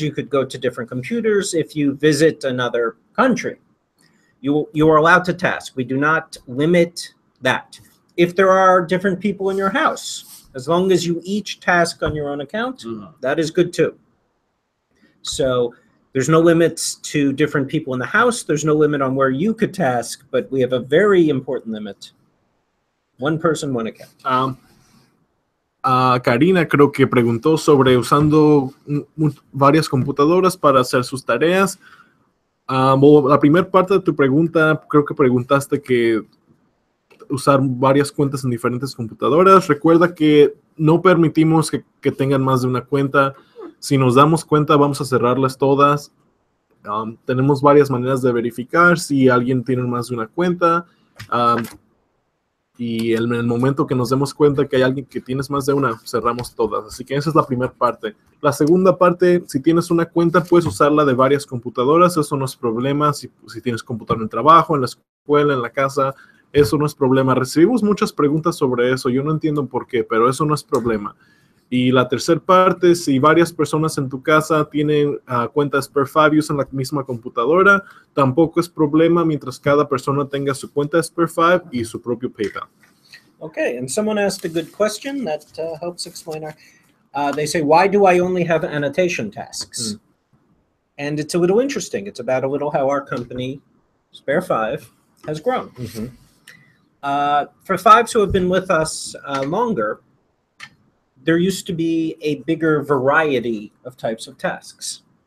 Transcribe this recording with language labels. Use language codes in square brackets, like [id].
[en] You could go to different computers. If you visit another country, you are allowed to task. We do not limit that. If there are different people in your house, As long as you each task on your own account, that is good too. So there's no limits to different people in the house. There's no limit on where you could task, but we have a very important limit. One person, one account. [es] Karina creo que preguntó sobre usando varias computadoras para hacer sus tareas. La primera parte de tu pregunta, creo que preguntaste que usar varias cuentas en diferentes computadoras. Recuerda que no permitimos que tengan más de una cuenta. Si nos damos cuenta, vamos a cerrarlas todas. Tenemos varias maneras de verificar si alguien tiene más de una cuenta. Y en el momento que nos demos cuenta que hay alguien que tienes más de una, cerramos todas. Así que esa es la primera parte. La segunda parte, si tienes una cuenta, puedes usarla de varias computadoras. Eso no es problema. Si tienes computadora en el trabajo, en la escuela, en la casa, eso no es problema. Recibimos muchas preguntas sobre eso. Yo no entiendo por qué, pero eso no es problema. Y la tercera parte, si varias personas en tu casa tienen cuenta Spare5 y usan la misma computadora, tampoco es problema mientras cada persona tenga su cuenta Spare5 y su propio PayPal. [en] Okay, and someone asked a good question that helps explain our... they say, why do I only have annotation tasks? And it's a little interesting. It's about a little how our company, Spare5, has grown. For fives who have been with us longer, there used to be a bigger variety of types of tasks.